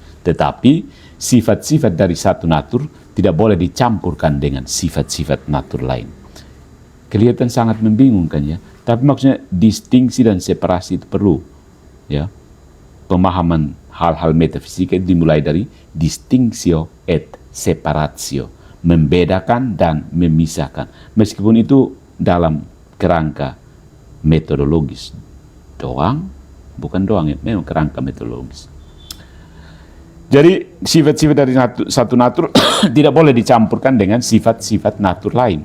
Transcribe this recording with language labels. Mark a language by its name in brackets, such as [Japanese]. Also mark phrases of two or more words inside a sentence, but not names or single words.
[Indonesian] Tetapi sifat-sifat dari satu natur tidak boleh dicampurkan dengan sifat-sifat natur lain. Kelihatan sangat membingungkan, ya. Tapi maksudnya distingsi dan separasi itu perlu, ya. Pemahaman hal-hal metafisika itu dimulai dari [Latin] distinctio et separatio, [Indonesian] membedakan dan memisahkan. Meskipun itu dalam kerangka metodologis doang, bukan doang, ya, memang kerangka metodologis. Jadi sifat-sifat dari satu natur tidak boleh dicampurkan dengan sifat-sifat natur lain.